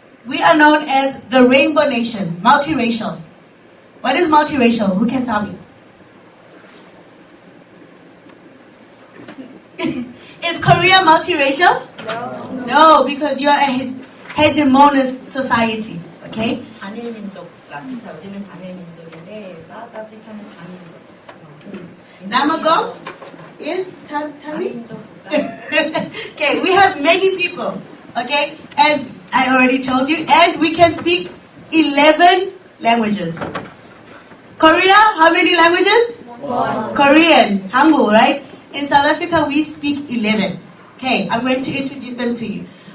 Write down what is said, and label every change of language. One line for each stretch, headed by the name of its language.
English: We are known as the Rainbow Nation, multiracial. What is multiracial? Who can tell me? Is Korea multiracial? No, because you're a hegemonous society. Okay?
Korean: 단일 민족 국가. 자, 우리는 단일 민족인데 사우스 아프리카는 다민족.
English: Namago? Yes?
Korean: 다민족 국가.
English: Okay, we have many people. Okay? As I already told you, and we can speak 11 languages. Korea, how many languages? 1. Korean, Hangul, right? In South Africa, we speak 11. Okay, I'm going to introduce them to you.